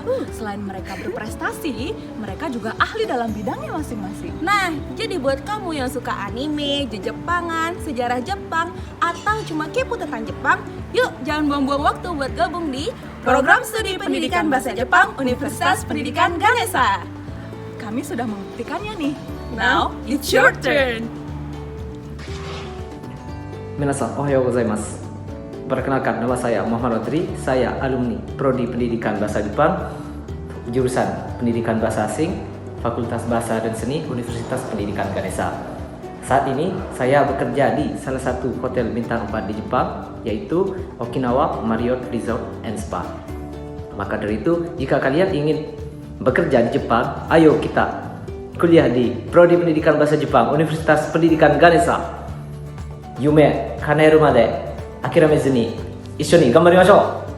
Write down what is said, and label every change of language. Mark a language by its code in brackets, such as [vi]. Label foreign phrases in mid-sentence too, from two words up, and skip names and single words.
[id] Selain mereka berprestasi, mereka juga ahli dalam bidangnya masing-masing. Nah, jadi buat kamu yang suka anime, Jepangan, sejarah Jepang, atau cuma kepo tentang Jepang, yuk jangan buang-buang waktu buat gabung di Program Studi Pendidikan Bahasa Jepang Universitas Pendidikan Ganesha. Kami sudah membuktikannya nih. [en] Now, it's your turn. [ja] 皆さんおはようございます。 [id] Perkenalkan, nama saya Muhammad Tri. Saya alumni Prodi Pendidikan Bahasa Jepang, jurusan Pendidikan Bahasa Asing, Fakultas Bahasa dan Seni Universitas Pendidikan Ganesha. Saat ini saya bekerja di salah satu hotel bintang 4 di Jepang, yaitu Okinawa Marriott Resort and Spa. Maka dari itu, jika kalian ingin bekerja di Jepang, ayo kita kuliah di Prodi Pendidikan Bahasa Jepang Universitas Pendidikan Ganesha. [ja] 夢叶えるまで諦めずに一緒に頑張りましょう。